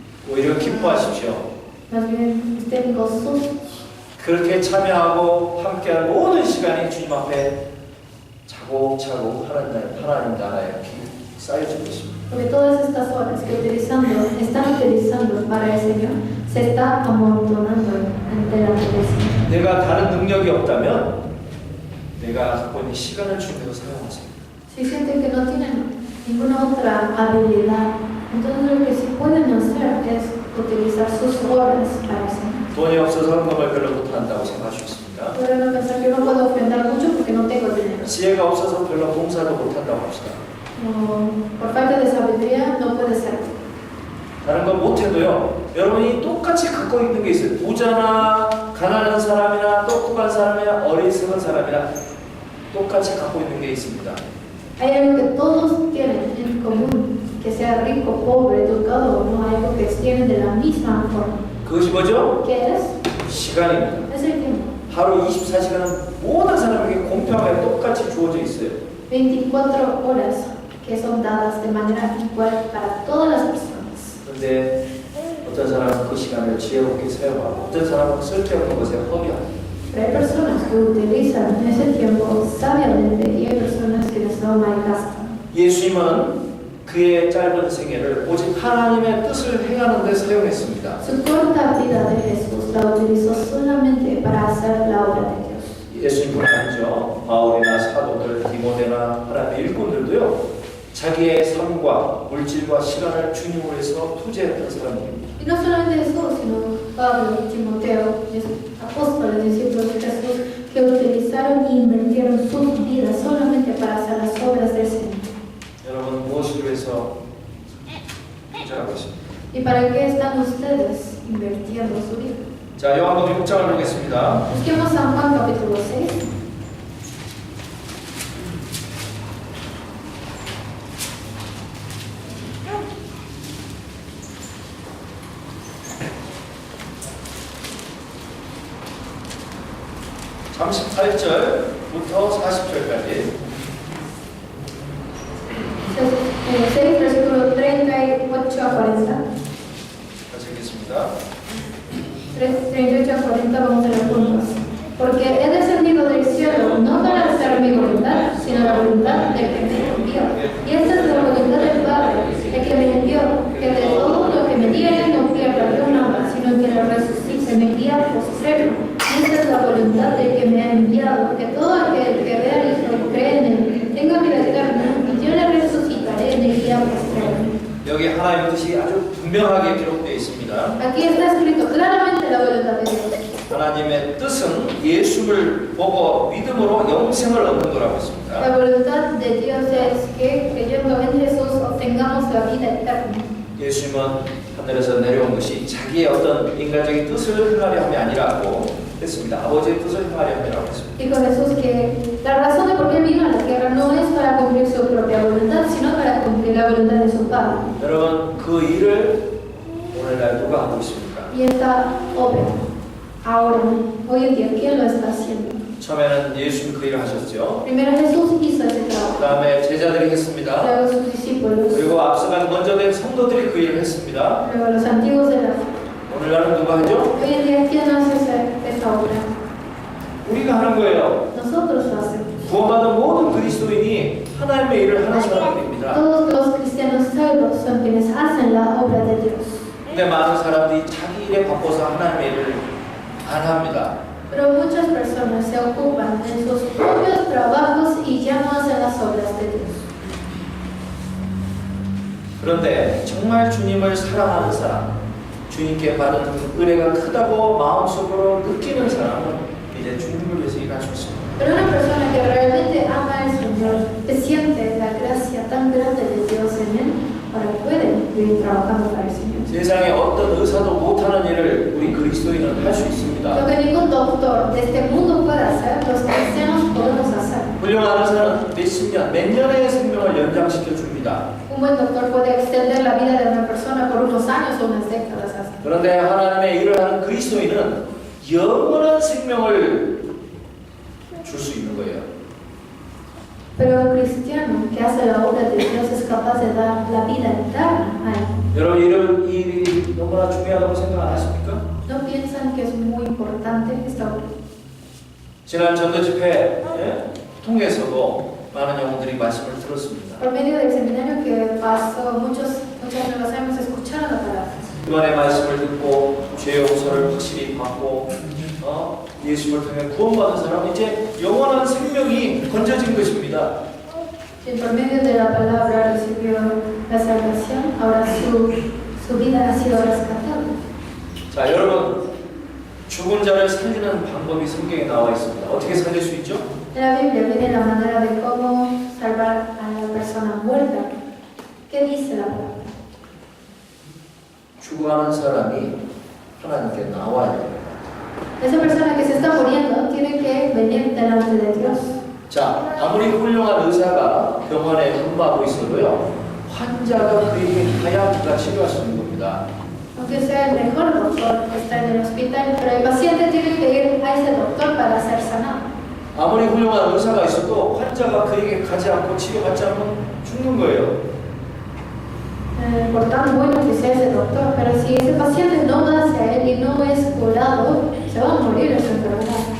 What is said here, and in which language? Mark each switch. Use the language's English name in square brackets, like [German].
[Korean] 오히려 기뻐하십시오. [Spanish] Más bien, estén gozosos. [Korean] 그렇게 참여하고 함께한 모든 시간이 주님 앞에 차곡차곡 하나님 나라에 쌓여지고 있습니다. [Spanish] Porque todas estas horas que están utilizando para el Señor se está amontonando delante del Señor. [Korean] 내가 다른 능력이 없다면 내가 갖고 있는 시간을 주님께서 사용하세요. [Spanish] Si sienten que no tienen ninguna otra habilidad, entonces lo que sí pueden hacer es utilizar sus horas para el Señor. [Korean] 돈이 없어서 헌금을 별로 못한다고 생각할 수 있습니다. [Spanish] Pero no pensar que no puedo ofrendar mucho porque no tengo dinero. [Korean] 지혜가 없어서 별로 봉사도 못한다고 합시다. [Spanish] O por falta de sabiduría no puede ser. [Korean] 다른 건 못해도요. 여러분이 똑같이 갖고 있는 게 있어요. 부자나 가난한 사람이나 똑똑한 사람이나 어리석은 사람이나 똑같이 갖고 있는 게 있습니다. [Spanish] Hay algo que todos tienen en común, que sea rico, pobre, educado o no, hay algo que tienen de la misma forma. [Korean] 그것이 뭐죠? [Spanish] ¿Qué es? [Korean] 시간입니다. [Spanish] Es el tiempo. [Korean] 하루 24시간은 모든 사람에게 공평하게 똑같이 주어져 있어요. [Spanish] 24 horas que son dadas de manera igual para todas las personas. [Korean] 그런데 어떤 사람은 그 시간을 지혜롭게 사용하고 어떤 사람은 쓸데없는 것에 허비합니다. [Spanish] Pero hay personas que utilizan ese tiempo sabiamente y hay personas que les da malgastan. [Korean] 예수님은 그의 짧은 생애를 오직 하나님의 뜻을 행하는 데 사용했습니다. [Spanish] Su corta vida de Jesús la utilizó solamente para hacer la obra de Dios. [Korean] 예수님뿐 아니죠. 바울이나 사도들, 디모데나 하나님의 일꾼들도요. 자기의 삶과 물질과 시간을 주님을 위해서 투자했던 사람입니다. [Spanish] Y no solamente Jesús, sino Pablo, Timoteo, apóstoles, discípulos de Jesús, que utilizaron e invirtieron sus vidas solamente para hacer las obras del Señor. [Korean] 여러분 무엇을 위해서 투자하고 있습니까? [Spanish] ¿Y para qué están ustedes invirtiendo su vida? [Korean] 자, 요한복음 6장을 보겠습니다. [Spanish] Busquemos San Juan capítulo 6. [Korean] 참 38절부터 40절까지 [Spanish] 6, versículo 38 a 40. [Korean] 같이 읽겠습니다. [Spanish] 38 a 40 vamos a leer juntos. Porque he descendido del cielo no para hacer mi voluntad, sino la voluntad del que me envió. Y esta es la voluntad del Padre, el que me envió, que de todo lo que me diere no pierda yo nada, sino que lo resucite en el día postrero. Y esta es la voluntad del que me ha enviado, que todo aquel que vea al Hijo y cree en él tenga vida eterna, y yo le resucitaré en el día postrero. [Korean] 여기 하나님의 뜻이 아주 분명하게 기록되어 있습니다. [Spanish] Aquí está escrito claramente la voluntad de Dios. [Korean] 하나님의 뜻은 예수를 보고 믿음으로 영생을 얻는 거라고 [Spanish] La [Korean] 했습니다. [Spanish] voluntad de Dios es que creyendo en Jesús obtengamos la vida eterna. [Korean] 예수님은 하늘에서 내려온 것이 자기의 어떤 인간적인 뜻을 행하려 함이 아니라고 했습니다. 아버지의 뜻을 행하려 함이라고 했습니다. [Spanish] Dijo Jesús que la razón de por qué vino a la tierra no es para cumplir su propia voluntad, sino para cumplir la voluntad de su Padre. [Korean] 여러분 그 일을 오늘날 누가 하고 있습니까? [Spanish] Y esta obra, ahora, hoy en día, ¿quién lo está haciendo? [Korean] 처음에는 예수님 그 일을 하셨죠. [Spanish] Primero Jesús hizo ese [Korean] 그 [Spanish] trabajo, [Korean] 다음에 제자들이 했습니다. [Spanish] luego sus discípulos, [Korean] 그리고 앞서간 먼저 된 성도들이 그 일을 했습니다. [Spanish] luego los antiguos de la fe. [Korean] 오늘날은 누가 하죠? [Spanish] Hoy en día, ¿quién hace esta obra? [Korean] 우리가 하는 거예요. [Spanish] Nosotros lo hacemos. [Korean] 구원받은 모든 그리스도인이 하나님의 일을 하는 사람들입니다. [Spanish] Todos los cristianos salvos son quienes hacen la obra de Dios. [Korean] 근데 많은 사람들이 자기 일에 바빠서 하나님의 일을 안 합니다. [Spanish] Pero muchas personas se ocupan en sus propios trabajos y ya no hacen las obras de Dios. [Korean] 그런데 정말 주님을 사랑하는 사람, 주님께 받은 은혜가 크다고 마음속으로 느끼는 사람은 이제 주님을 위해서 일할 수 있습니다. [Spanish] Pero una persona que realmente ama al Señor, que siente la gracia tan grande de Dios en él, ahora puede vivir trabajando para el Señor. [Korean] 세상에 어떤 의사도 못하는 일을 우리 그리스도인은 할 수 [Spanish] Lo [Korean] 있습니다. [Spanish] que ningún doctor de este mundo puede hacer, los cristianos podemos hacer. [Korean] 훌륭한 의사는 몇십 년, 몇 년의 생명을 연장시켜 줍니다. [Spanish] Un buen doctor puede extender la vida de una persona por unos años o unas décadas hasta. [Korean] 그런데 하나님의 일을 하는 그리스도인은 영원한 생명을 줄 수 있는 거예요. [Spanish] Pero un cristiano que hace la obra de Dios es capaz de dar la vida eterna a él. [Korean] 여러분 이런 일이 너무나 중요하다고 생각 안 하십니까? [Spanish] ¿No piensan que es muy importante esta obra? [Korean] 지난 전도 집회 통해서도 많은 영혼들이 말씀을 들었습니다. [Spanish] Por medio del seminario que pasó, muchas nuevas hemos escuchado la palabra. [Korean] 이번에 말씀을 듣고 죄 용서를 확실히 받고 예수를 통해 구원받은 사람은 이제 영원한 생명이 건져진 것입니다. [Spanish] Y por medio de la palabra recibió la salvación, ahora su vida ha sido rescatada. [Korean] 자, 여러분 죽은 자를 살리는 방법이 성경에 나와 있습니다. 어떻게 살릴 수 있죠? [Spanish] En la Biblia viene la manera de cómo salvar a la persona muerta. ¿Qué dice la palabra? [Korean] 죽어가는 사람이 하나님께 나와야 돼요. [Spanish] Esa persona que se está muriendo tiene que venir delante de Dios. [Korean] 자, 아무리 훌륭한 의사가 병원에 근무하고 있어도요, 환자가 그에게 가야 그가 치료할 수 있는 겁니다. [Spanish] Aunque sea el mejor doctor que está en el hospital, pero el paciente tiene que ir a ese doctor para ser sanado. [Korean] 아무리 훌륭한 의사가 있어도 환자가 그에게 가지 않고 치료받지 않으면 죽는 거예요. [Spanish] Por tan bueno que sea ese doctor, pero si ese paciente no va hacia él y no es curado, se va a morir de su enfermedad.